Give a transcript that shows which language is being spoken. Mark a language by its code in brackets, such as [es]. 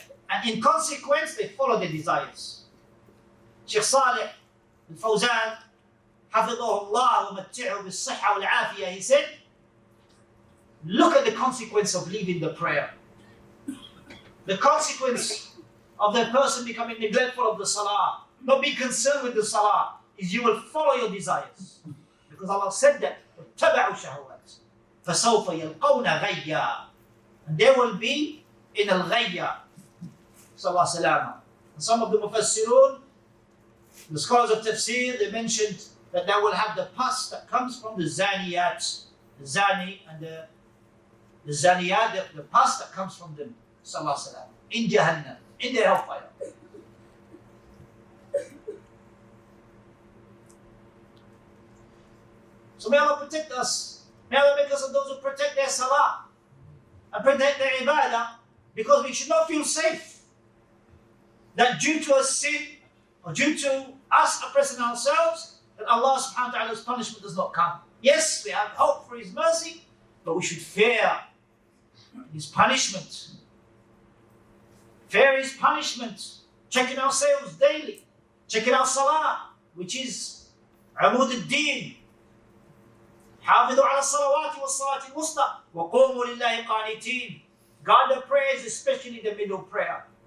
[en] And in consequence, they followed their desires. Shaykh Salih al-Fawzan, [ar] حفظه الله ومتعه بالصحة والعافية, [en] he said, look at the consequence of leaving the prayer. The consequence of the person becoming neglectful of the salah, not being concerned with the salah, is you will follow your desires. Because Allah said that, [ar] وَاتَّبَعُوا الشَّهَوَاتِ فَسَوْفَ يَلْقَوْنَ غَيًّا. [en] And they will be in al-ghayya. Sallallahu salama. And some of the mufassirun, the scholars of tafsir, they mentioned that they will have the pus that comes from the zaniyat, the zani and the zaniyat, the pus that comes from them, sallallahu salama, in Jahannam, in their hellfire. So may Allah protect us. May Allah make us of those who protect their salah and protect their ibadah, because we should not feel safe that due to a sin or due to us oppressing ourselves, that Allah subhanahu wa ta'ala's punishment does not come. Yes, we have hope for His mercy, but we should fear His punishment. Fear His punishment. Checking ourselves daily. Checking our salah, which is [ar] عمود الدين. حافظوا على الصلوات والصلاة الوسطى وقوموا لله قانتين. [en] Guard the prayers, especially the middle prayer.